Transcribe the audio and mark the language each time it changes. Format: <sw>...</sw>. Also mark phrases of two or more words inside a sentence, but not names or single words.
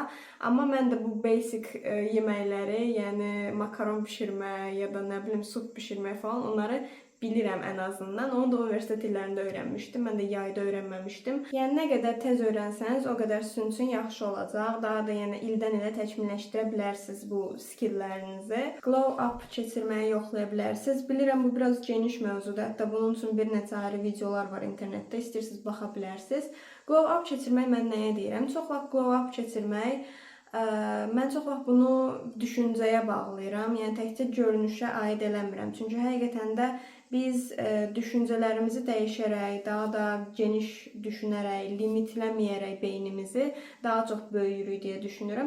<az>Amma mən də bu basic yeməkləri, yəni makaron bişirmək ya da nə bilim sup bişirmək falan onları bilirəm ən azından. Onu da universitet illərində öyrənmişdim. Mən də yayda öyrənməmişdim. Yəni nə qədər tez öyrənsəniz, o qədər sizin üçün yaxşı olacaq. Daha da yəni ildən ilə təkmilləşdirə bilərsiniz bu skilllərinizi.</az> <en>Glow up</en> <az>keçirməyi yoxlaya bilərsiniz. Bilirəm bu biraz geniş mövzudur. Hətta bunun üçün bir neçə ayrı videolar var internetdə. İstəyirsiniz baxa bilərsiniz.</az> <en>Glow up</en> <az>keçirmək mən nəyə deyirəm? Çox vaxt</az> <en>glow up</en> <az>keçirmək Mən çox vaxt bunu düşüncəyə bağlayıram. Yəni təkcə görünüşə aid eləmirəm. Çünki həqiqətən də biz düşüncələrimizi dəyişərək, daha da geniş düşünərək, limitləməyərək beynimizi daha çox böyüyürük deyə düşünürəm.</az>